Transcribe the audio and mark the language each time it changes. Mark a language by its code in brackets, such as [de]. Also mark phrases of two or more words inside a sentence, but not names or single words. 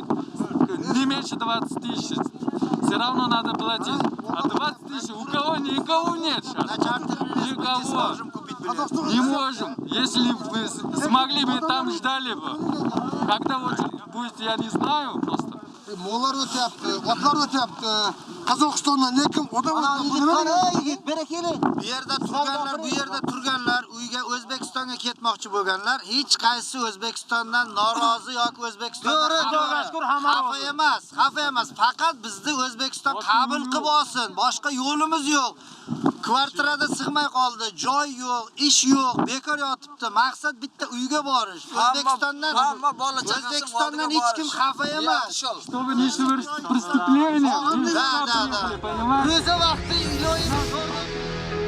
[ru] Не меньше 20 тысяч. Все равно надо платить. А 20 тысяч у кого никого нет сейчас. Никого. Не можем. Если бы смогли бы, там ждали бы. Когда очередь будет, я не знаю просто. [uz] Molar o'tyapti, otlar o'tyapti. Qozog'istondan lekin odam Berekeli. Bu yerda turganlar, uyga O'zbekistonga ketmoqchi bo'lganlar, hech qaysi O'zbekistondan norozi yoki O'zbekistondan xafa emas. Faqat bizni O'zbekiston qabul qilib olsin. Boshqa yo'limiz yo'q. Kvartirada sig'may qoldi, joy yo'q, ish yo'q, bekor yotibdi. Maqsad bitta uyga borish. O'zbekistondan hech kim xafa emas. [ru] Чтобы не совершить преступление. Да. Понимаете? [uz] O'zi vaqti iloyim